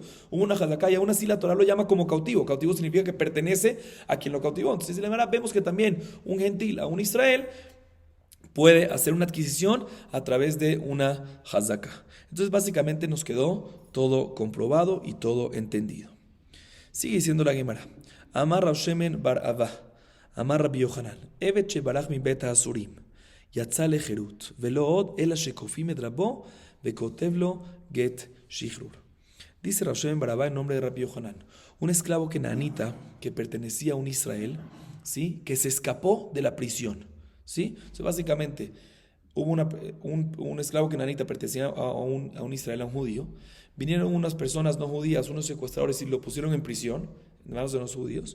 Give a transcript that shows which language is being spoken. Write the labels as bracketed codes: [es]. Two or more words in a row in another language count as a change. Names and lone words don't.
[es] Hubo una hazaká y aún así la Torá lo llama como cautivo. Cautivo significa que pertenece a quien lo cautivó. Entonces dice la Gemara, vemos que también un gentil a un Israel puede hacer una adquisición a través de una hazaká. Entonces básicamente nos quedó todo comprobado y todo entendido. Sigue diciendo la Gemara, [he] אמר רב שמן בר אבא אמר רבי יוחנן עבד שברח מבית האסורים יצא לחירות ולא עוד אלא שכופים את רבו, וכותב לו גט שחרור. [es] Dice Rav Shemen bar Abba en nombre de Rabbi Yochanan, un esclavo kenanita que pertenecía a un Israel, ¿sí? Que se escapó de la prisión, ¿sí? Entonces básicamente hubo un esclavo kenanita pertenecía a un Israel, a un judío. Vinieron unas personas no judías, unos secuestradores, y lo pusieron en prisión, en manos de los judíos.